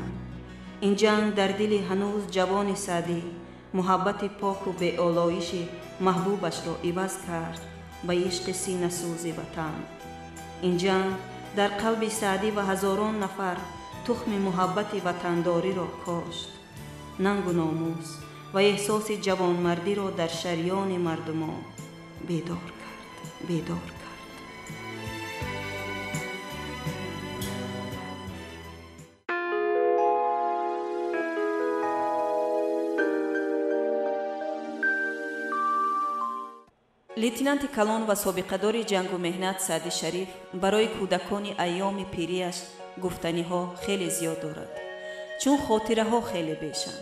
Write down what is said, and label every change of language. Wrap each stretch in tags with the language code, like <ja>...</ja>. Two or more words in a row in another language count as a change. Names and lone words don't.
<tg>ин ҷанг дар дили ҳанӯз ҷавони Саъдӣ муҳаббати пок ва ба олоиши маҳбубашро иваз кард ба ишқи синасӯзи Ватан. ин ҷанг дар қалби Саъдӣ ва ҳазорон нафар тухми муҳаббати ватандориро кошт. нангу номус ва эҳсоси ҷавонмардиро дар шарёни мардумон бедор кард. лейтенанти калон ва собиқадори ҷангу меҳнат Саъди Шариф барои кӯдакони айёми пирияш гуфтаниҳо хеле зиёд дорад, чун хотираҳо хеле бешанд.</tg>